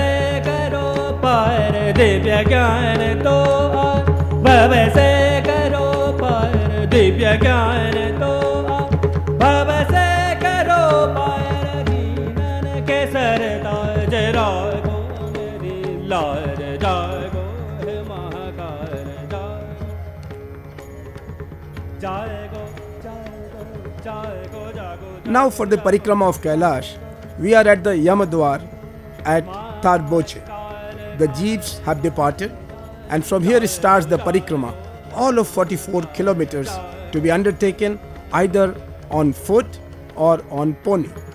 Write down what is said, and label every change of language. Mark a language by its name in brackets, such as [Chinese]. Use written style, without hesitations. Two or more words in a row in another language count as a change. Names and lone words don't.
[Hindi] करो पार दिव्य ज्ञान तो आज भव से करो पार दिव्य ज्ञान तो आज भव से करो पार जीवन के सरताज राय गो मेरी लाज जाय गो हे महाकाल जाय गो [English] Now for the parikrama of Kailash, we are at the Yamadwar at Tarboche. The jeeps have departed and from here starts the parikrama, all of 44 kilometers to be undertaken either on foot or on pony.